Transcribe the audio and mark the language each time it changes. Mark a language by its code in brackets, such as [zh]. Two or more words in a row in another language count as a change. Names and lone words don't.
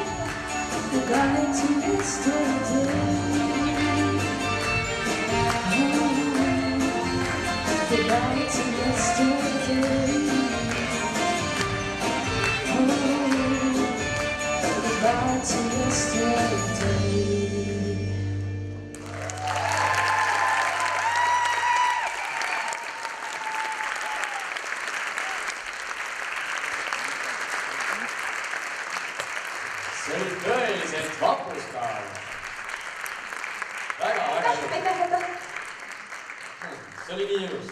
[en] Goodbye to yesterday. Goodbye to yesterday. Goodbye to yesterday. [et] See oli tõeliselt vapustav. Väga ilus. See oli nii ilus.